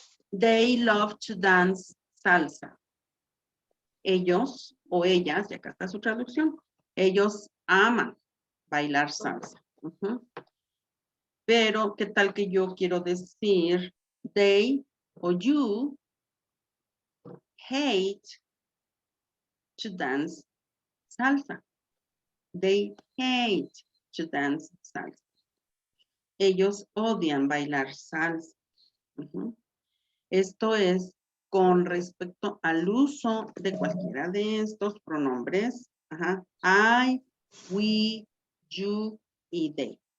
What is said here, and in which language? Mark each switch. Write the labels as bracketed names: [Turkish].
[English] They love to dance salsa. [Spanish] Ellos o ellas, y acá está su traducción, ellos aman bailar salsa. Pero, ¿qué tal que yo quiero decir they o [English] you hate to dance salsa? They hate to dance salsa. [Spanish] Ellos odian bailar salsa. Esto es con respecto al uso de cualquiera de estos pronombres. [English] I, we, you y they.